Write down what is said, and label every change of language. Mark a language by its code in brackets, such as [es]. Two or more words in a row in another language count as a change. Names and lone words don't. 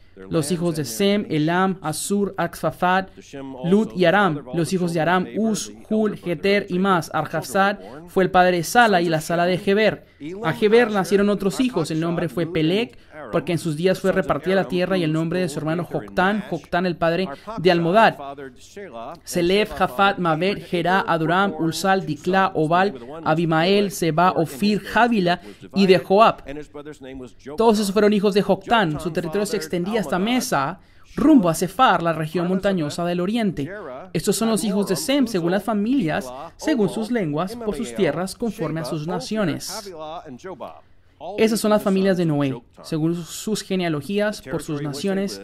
[es] Los hijos de Sem, Elam, Asur, Axfafat, Lud y Aram. Los hijos de Aram, Uz, Hul, Geter y más. Arjafsad fue el padre de Sala y la Sala de Heber. A Heber nacieron otros hijos. El nombre fue Peleg, porque en sus días fue repartida la tierra, y el nombre de su hermano Joctán, Joctán el padre de Almodad. Selef, Jafat, Mabet, Gerá, Adoram, Ulsal, Diclá, Obal, Abimael, Seba, Ofir, Javila y de Joab. Todos esos fueron hijos de Joctán. Su territorio se extendía hasta Mesa, rumbo a Sefar, la región montañosa del oriente. Estos son los hijos de Sem, según las familias, según sus lenguas, por sus tierras, conforme a sus naciones. Esas son las familias de Noé, según sus genealogías, por sus naciones.